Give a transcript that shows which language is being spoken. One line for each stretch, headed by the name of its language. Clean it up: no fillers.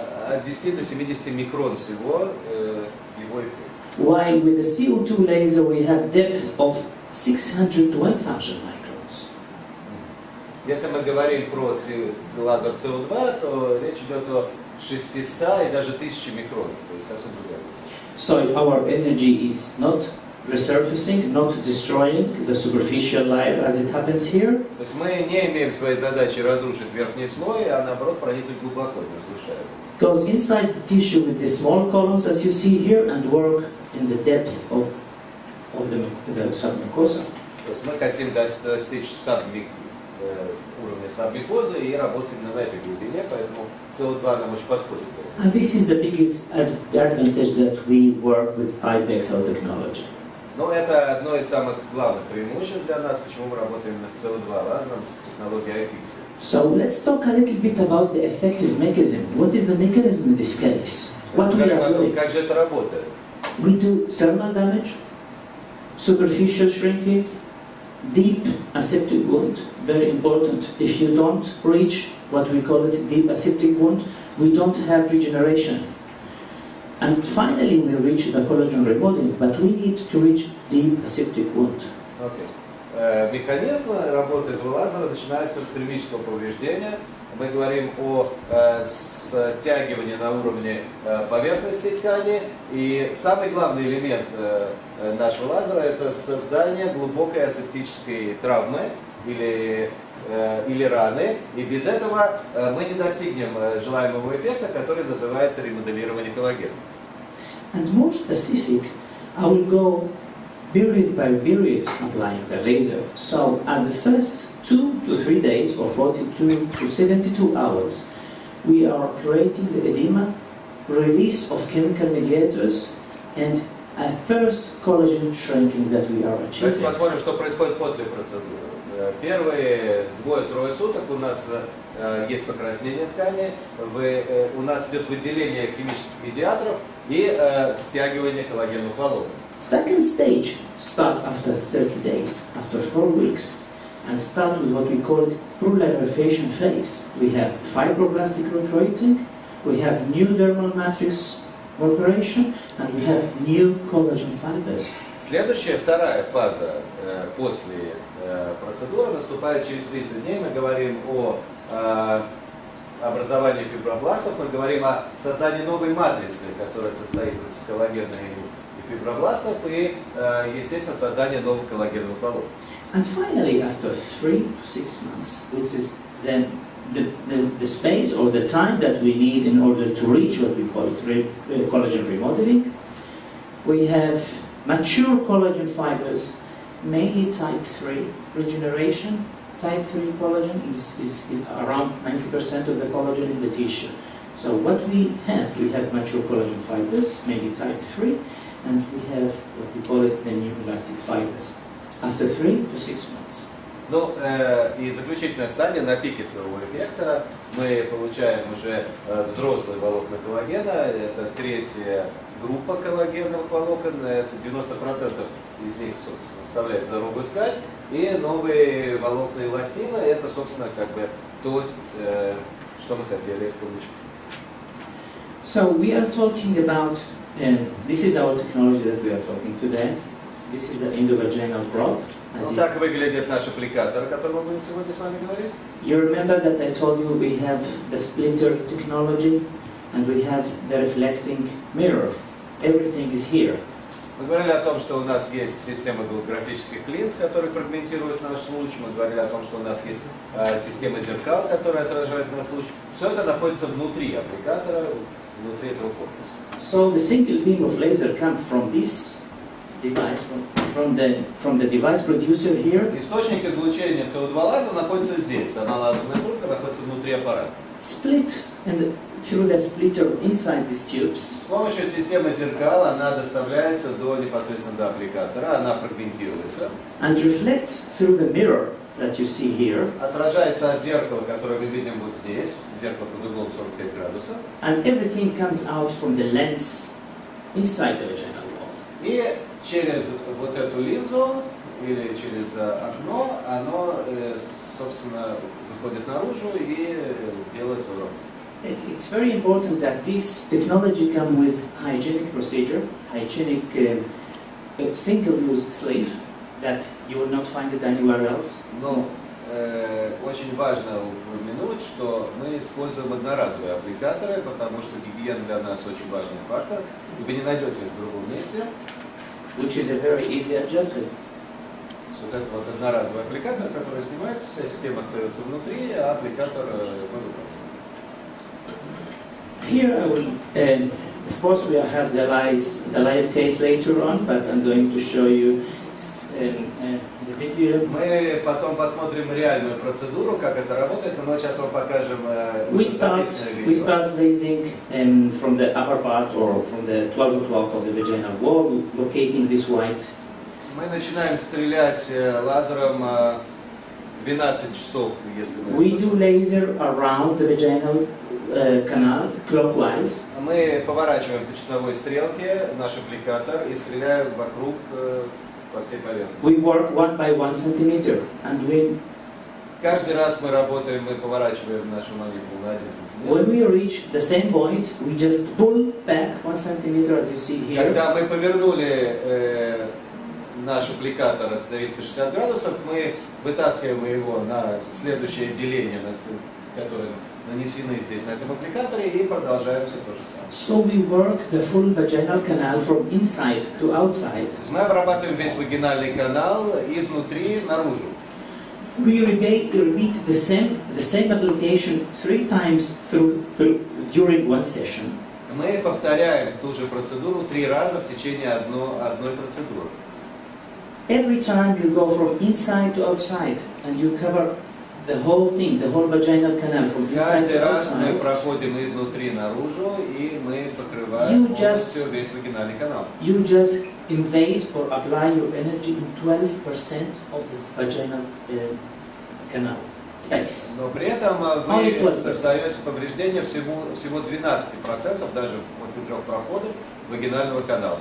Russian: От 10 до 70 микрон всего его эффект.
English: While with the CO2 laser we have depth of 600 to 1000 microns.
Russian: Если мы говорим про лазер CO2, то речь идет о 600 и даже 1000 микрон, то есть совсем другая.
English: So our energy is not resurfacing, not destroying the superficial layer as it happens here.
Russian: То есть мы не имеем своей задачи разрушить верхний слой, а наоборот проникнуть глубоко, не разрушая.
English: Goes inside the tissue with the small columns as you see here and work in the depth of the submucosa.
Russian: То есть мы хотим достичь уровня сабмикозы и работать именно на этой глубине, поэтому CO2 нам очень подходит.
English: And this is the biggest advantage that we work with IPEXL technology.
Russian: Но это одно из самых главных преимуществ для нас, почему мы работаем с CO2 лазером, с технологией IPEXL.
English: So let's talk a little bit about the effective mechanism. What is the mechanism in this case? What we are doing?
Russian: Как же это работает?
English: We do thermal damage, superficial shrinking, deep aseptic wound, very important. If you don't reach what we call it deep aseptic wound, we don't have regeneration. And finally we reach the collagen remodeling, but we need to reach deep aseptic wound. Okay.
Russian: Механизм работы этого лазера начинается с термического повреждения. Мы говорим о стягивании на уровне поверхности ткани. И самый главный элемент нашего лазера – это создание глубокой асептической травмы или раны. И без этого мы не достигнем желаемого эффекта, который называется ремоделирование коллагена.
English: And more specific, I will go period by period applying the laser. So at the first 2 to 3 days or 42 to 72 hours, we are creating the edema, release of chemical mediators, and a first collagen shrinking that we are achieving.
Russian: Давайте посмотрим, что происходит после процедуры. Первые 2-3 суток у нас есть покраснение ткани, у нас идет выделение химических медиаторов и стягивание коллагеновых волокон.
English: Second stage start after 30 days, after 4 weeks, and start with what we call it proliferation phase. We have fibroblastic recruiting, we have new dermal matrix maturation, and we have new collagen fibers.
Russian: Следующая, вторая фаза после процедуры наступает через 30 дней. Мы говорим о образовании фибробластов, мы говорим о создании новой матрицы, которая состоит из коллагена и фибробластов, и, естественно, создание новых коллагеновых волокон.
English: And finally, after 3 to 6 months, which is then the space or the time that we need in order to reach what we call collagen remodeling. We have mature collagen fibers, mainly type 3 regeneration. Type 3 collagen is around 90% of the collagen in the tissue. So what we have mature collagen fibers, mainly type 3, and we have what we call it the new elastic fibers, after 3 to 6 months.
Russian: Ну, и заключительная стадия, на пике своего эффекта, мы получаем уже взрослые волокна коллагена, это третья группа коллагеновых волокон, это 90% из них составляет здоровую ткань, и новые волокна эластина, это, собственно, как бы то, что мы хотели получить.
English: So we are talking about, this is our technology that we are talking today. This is the endovaginal probe.
Russian: Вот так выглядит наш аппликатор, о котором мы будем сегодня с вами говорить.
English: You remember that I told you we have the splitter technology and we have the reflecting mirror. Everything is here.
Russian: Мы говорили о том, что у нас есть система голографических линз, которые фрагментируют наш луч. Мы говорили о том, что у нас есть система зеркал, которая отражает наш луч. Все это находится внутри аппликатора, внутри этого корпуса.
English: So the single beam of laser comes from this device, from the device producer here.
Russian: Источник излучения СО2 лазера находится здесь. Сама лазерная трубка находится внутри аппарата.
English: Split and through the splitter inside these tubes.
Russian: С помощью системы зеркал она доставляется непосредственно до аппликатора, она фрагментируется.
English: And reflects through the mirror that you see here.
Russian: Отражается от зеркала, которое мы видим вот здесь, зеркало под углом 45 градусов.
English: And everything comes out from the lens inside the vaginal wall.
Russian: И через вот эту линзу или через окно оно, собственно, выходит наружу и делает свою работу.
English: It's very important that this technology comes with hygienic procedure, hygienic single-use sleeve that you will not find it anywhere else.
Russian: Но очень важно упомянуть, что мы используем одноразовые аппликаторы, потому что гигиена для нас очень важный фактор, и вы не найдете их в другом месте.
English: Which is a very easy adjustment.
Russian: Вот это вот одноразовый аппликатор, который снимается, вся система остается внутри, а аппликатор мы выбрасываем.
English: Here I will, of course we have the live case later on, but I'm going to show you the video.
Russian: Мы потом посмотрим реальную процедуру, как это работает, но мы сейчас вам покажем записанное видео.
English: We start lasing from the upper part or from the 12 o'clock of the vaginal wall, locating this white.
Russian: Мы начинаем стрелять лазером 12 часов, если мы...
English: We do laser around the vaginal canal clockwise.
Russian: Мы поворачиваем по часовой стрелке наш аппликатор и стреляем вокруг по всей поверхности.
English: We work 1 by 1 centimeter, and
Russian: каждый раз мы работаем, мы поворачиваем нашу молекулу на 1 сантиметр.
English: When we reach the same point, we just pull back 1 centimeter, as you see here.
Russian: Когда мы повернули наш аппликатор от 360 градусов, мы вытаскиваем его на следующее деление, которое нанесены здесь на этом аппликаторе, и продолжаем все то же самое.
English: So we work the full vaginal canal from inside to outside.
Russian: Мы обрабатываем весь вагинальный канал изнутри наружу.
English: We repeat the same application 3 times during one session.
Russian: Мы повторяем ту же процедуру 3 раза в течение одной процедуры.
English: Every time you go from inside to outside, and you cover the whole thing, the whole vaginal canal from inside
Russian: Каждый
English: to
Russian: раз мы
English: outside.
Russian: проходим изнутри наружу, и мы покрываем полностью весь вагинальный канал.
English: You just invade or apply your energy in 12% of the vaginal canal space.
Russian: Но при этом вы создаете повреждения всего 12%, даже после 3 проходов вагинального канала.